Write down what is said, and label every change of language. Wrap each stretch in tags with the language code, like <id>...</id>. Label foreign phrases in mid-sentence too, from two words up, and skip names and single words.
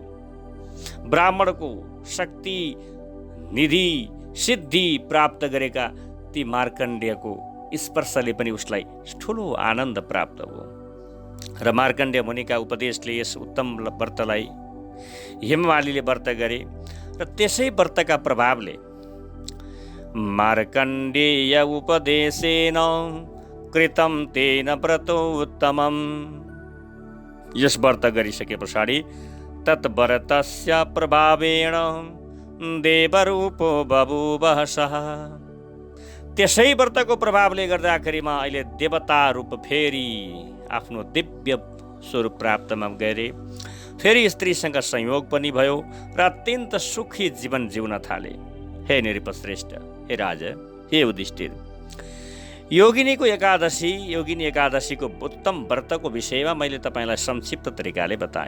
<ne>ब्राह्मणको शक्ति निधि सिद्धि प्राप्त गरेका ती मार्कण्डेयको स्पर्शले पनि उसलाई ठुलो आनन्द प्राप्त भयो। र मार्कण्डेय मुनिका उपदेशले यस उत्तम व्रतलाई हेममालीले व्रत गरे र त्यसै व्रतका प्रभावले</ne> <sa>मार्कण्डेय उपदेशेन कृतं तेन व्रतोत्तमं,</sa> <ne>यस व्रत गरिसके पछाडि</ne> <sa>तत्व्रतस्य प्रभावेण देवरूपो बभूवः सः,</sa> <ne>त्यसै व्रतको प्रभावले गर्दाखेरिमा अहिले देवता रूप फेरि आफ्नो दिव्य स्वरूप प्राप्तमा गरे। फेरि स्त्रीसँग संयोग पनि भयो र अत्यन्त सुखी जीवन जिउन थाले। हे नृपश्रेष्ठ, हे राजा, हे युधिष्ठिर, योगिनी एकादशीको उत्तम व्रतको विषयमा मैले तपाईँलाई संक्षिप्त तरिकाले बताएँ।</ne>